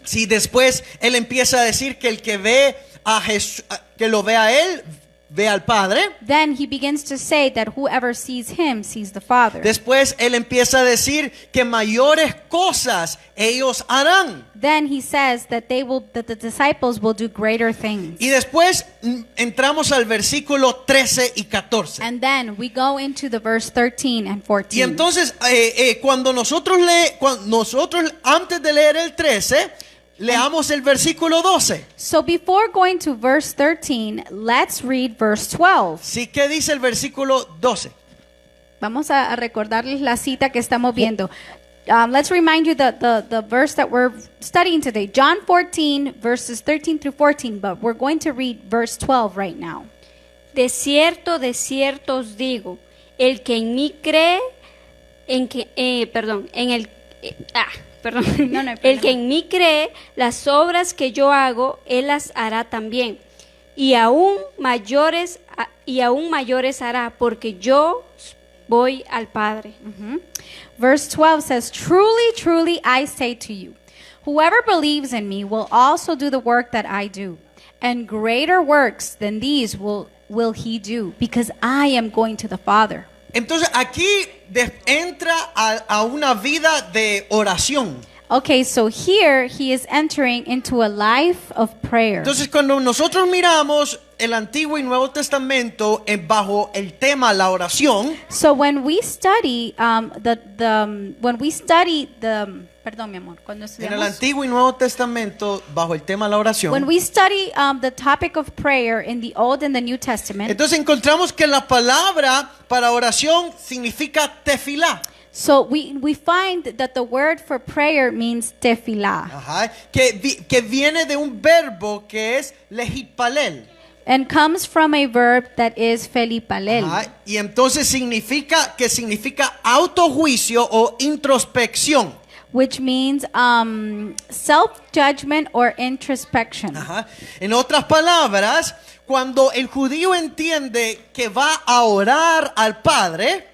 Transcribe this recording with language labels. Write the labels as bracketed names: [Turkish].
[Spanish] Si después Él empieza a decir que el que ve a Jesús, que lo ve a Él, ve al Padre. [English] Then he begins to say that whoever sees him sees the Father. [Spanish] Después Él empieza a decir que mayores cosas ellos harán. [English] Then he says that that the disciples will do greater things. [Spanish] Y después entramos al versículo 13 y 14. [English] And then we go into the verse 13 and 14. [Spanish] Y entonces cuando nosotros antes de leer el 13, leamos el versículo 12. [English] So before going to verse 13, let's read verse 12. [Spanish] Sí, ¿qué dice el versículo 12? Vamos a recordarles la cita que estamos viendo. [English] Let's remind you the verse that we're studying today. John 14, verses 13 through 14, but we're going to read verse 12 right now. [Spanish] De cierto os digo, el que en mí cree, el que en mí cree, las obras que yo hago, él las hará también. Y aún mayores hará, porque yo voy al Padre. [English] Verse 12 says, Truly, truly, I say to you, whoever believes in me will also do the work that I do, and greater works than these will he do, because I am going to the Father. [Spanish] Entonces aquí entra a una vida de oración. [English] Okay, so here he is entering into a life of prayer. [Spanish] Entonces cuando nosotros miramos el Antiguo y Nuevo Testamento bajo el tema la oración, [English] So when we study [Spanish] perdón, mi amor, cuando en el estudiamos, Antiguo y Nuevo Testamento bajo el tema la oración, [English] when we study the topic of prayer in the Old and the New Testament, [Spanish] entonces encontramos que la palabra para oración significa tefilá. [English] so we find that the word for prayer means tefillah, [Spanish] Ajá, que viene de un verbo que es lehitpalel. [English] and comes from a verb that is felipalel. [Spanish] Ajá, y entonces significa autojuicio o introspección. [English] Which means self-judgment or introspection. Ajá. [Spanish] En otras palabras, cuando el judío entiende que va a orar al Padre,